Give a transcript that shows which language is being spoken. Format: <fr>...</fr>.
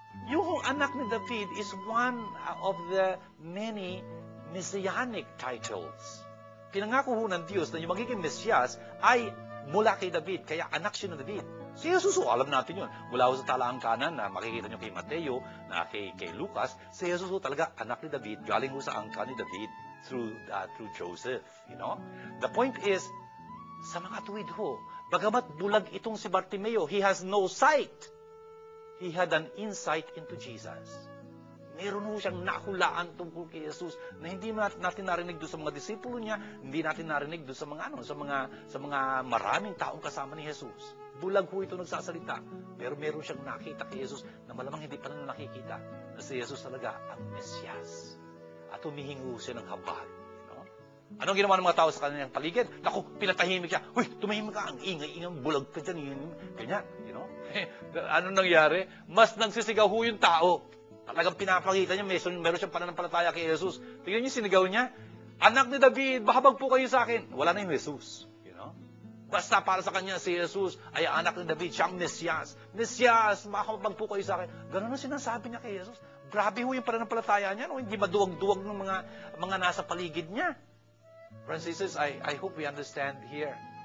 <tl>Yung anak ni David</tl> <en>is one of the many messianic titles.</en> <tl>Pinangako ho ng Diyos na yung magiging Mesiyas ay mula kay David, kaya anak siya ng David. Si Jesus, alam natin yun. Mula ho sa talaang kanan na makikita nyo kay Mateo, na kay Lucas, si Jesus talaga anak ni David, galing ho sa angka ni David</tl> <en>through Joseph.</en> <tl>The point is, sa mga tuwid ho, bagamat bulag itong si Bartimeo,</tl> <en>he has no sight. He had an insight into Jesus.</en> <tl>Meron ho siyang nahulaan tungkol kay Jesus na hindi natin narinig doon sa mga disipulo niya, hindi natin narinig doon sa mga maraming taong kasama ni Jesus. Bulag ho ito nagsasalita, pero meron siyang nakita kay Jesus na malamang hindi pa na nakikita na si Jesus talaga ang Mesiyas. At humihingo siya ng habag. Anong ginawa ng mga tao sa kanyang paligid? Naku, pinatahimik siya. Huy, tumahimik ka, ang ingay-ingay, bulag ka dyan. Ganyan, Ano nangyari? Mas nagsisigaw ho yung tao. Talagang pinapakita niya, meron siyang pananampalataya kay Jesus. Tingnan niyo, sinigaw niya, anak ni David, mahabag po kayo sa akin. Wala na yung Jesus. Basta para sa kanya si Jesus ay anak ni David, siyang Mesiyas. Mesiyas, mahabag po kayo sa akin. Ganun ang sinasabi niya kay Jesus. Grabe ho yung pananampalataya niya, hindi maduwag-duwag ng mga nasa paligid niya.</tl> <en>Brothers and sisters, I hope we understand here.</en>